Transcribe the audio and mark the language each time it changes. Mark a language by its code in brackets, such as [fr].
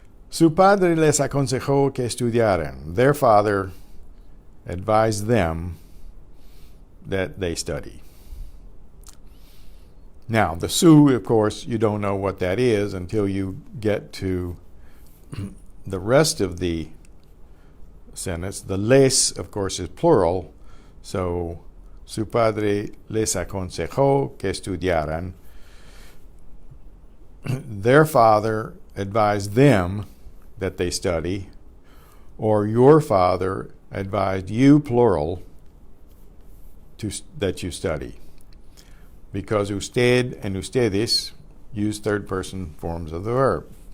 [es] Su padre les aconsejó que estudiaran. [en] Their father advised them that they study. Now, the su, of course, you don't know what that is until you get to the rest of the sentence. The les, of course, is plural. [es] So, su padre les aconsejó que estudiaran. [en] Their father advised them that they study. Or your father advised you, plural, that you study. Because usted and ustedes use third-person forms of the verb.